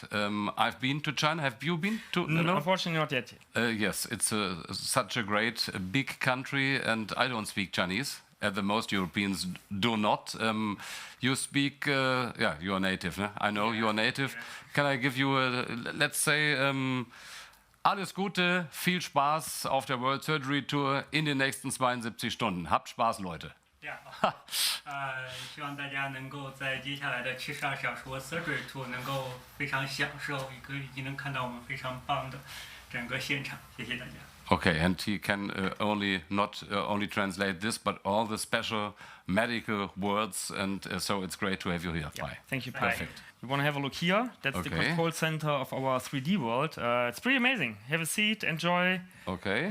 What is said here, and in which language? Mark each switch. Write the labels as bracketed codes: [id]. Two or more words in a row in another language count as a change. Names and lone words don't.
[en] I've been to China. Have you been to? No, unfortunately not yet. Yes, it's such a great, big country, and I don't speak Chinese. The most Europeans do not. You speak, you are native. Ne? I know you are native. Can I give you let's say, [de] alles Gute, viel Spaß auf der World Surgery Tour in den nächsten 72 Stunden. Habt Spaß, Leute. Ja， [zh] 希望大家能够在接下来的72小时 [en] Surgery Tour [zh] 能够非常享受，以及能看到我们非常棒的整个现场。谢谢大家。 [en] Okay, and he can not only translate this, but all the special medical words, and so it's great to have you here. Bye. Thank you, Pi. Perfect. We want to have a look here. That's the control center of our 3D world. It's pretty amazing. Have a seat, enjoy. Okay.